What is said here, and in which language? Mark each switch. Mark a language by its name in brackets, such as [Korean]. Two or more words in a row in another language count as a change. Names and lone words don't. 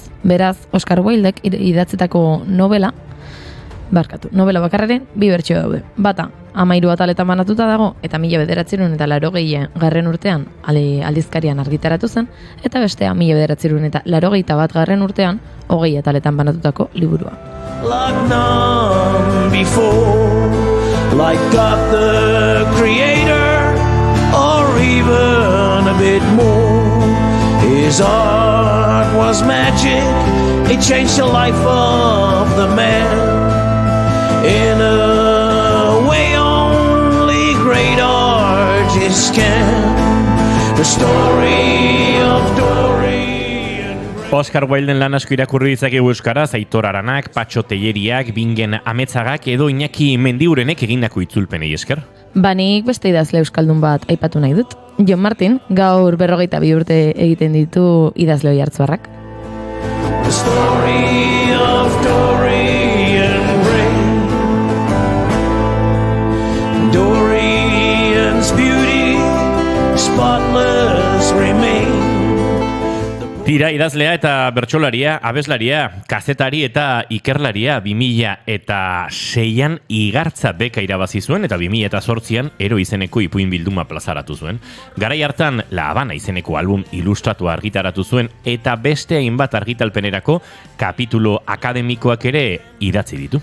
[Basque] Beraz, Oscar Wildek idatzetako novela bakarraren 2 bertsio daude. Bata, 13 ataletan banatuta dago, eta 1980 urtean aldizkarian argitaratu zen, eta bestea 1981 urtean 20 ataletan banatutako liburua. [English] Like none before, like God the Creator, or even a bit more. His art was magic, it changed the life of the man. In a way only great artists can. The story of Dorian Gray. [Basque] Oscar Wilden lan asko irakurri ditzakegu euskaraz, Aitor Aranak, Patxo Telleriak, Bingen Ametzagak edo Iñaki Mendiurenek egindako itzulpenei esker. Banik beste idazle euskaldun bat aipatu nahi dut. Jon Martin, gaur 42 urte egiten ditu idazle oihartzunarrak. [English] The story of Dorian Gray. Dorian's beauty, spotless [Basque] Tira, idazlea eta bertsolaria, abeslaria, kazetari eta ikerlaria 2006an igartza beka irabazi zuen eta 2008an Ero izeneko ipuin bilduma plazaratu zuen. Garai hartan La Habana izeneko album ilustratua argitaratu zuen eta beste hainbat argitalpenerako kapitulo akademikoak ere idatzi ditu.